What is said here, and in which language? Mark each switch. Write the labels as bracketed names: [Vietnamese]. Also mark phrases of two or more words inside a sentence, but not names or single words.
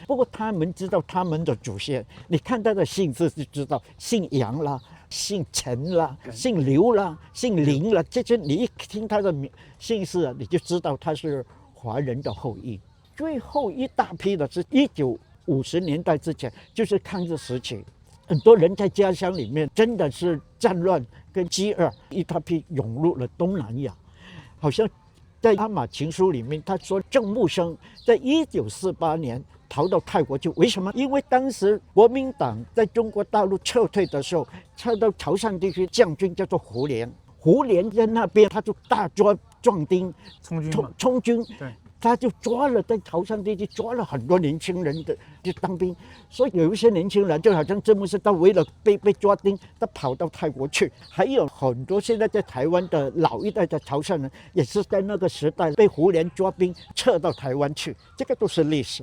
[Chinese] 不過他們知道他們的祖先，你看他的姓氏就知道，姓楊啦，姓陳啦，姓劉啦，姓林啦，這些你一聽他的姓氏，你就知道他是華人的後裔。最後一大批的是1950年代之前，就是抗日時期，很多人在家鄉裡面真的是戰亂跟飢餓，一大批湧入了東南亞。好像在《阿瑪情書》裡面，他說鄭木生在1948年逃到泰國去，為什麼？因為當時國民黨在中國大陸撤退的時候，撤到潮汕地區，將軍叫做胡璉，胡璉在那邊他就大抓壯丁，充軍，對。他就抓了，在潮汕地區抓了很多年輕人的就當兵，所以有一些年輕人就好像鄭木生，他為了被抓丁，他跑到泰國去。還有很多現在在台灣的老一代的潮汕人，也是在那個時代被胡璉抓兵撤到台灣去，這個都是歷史。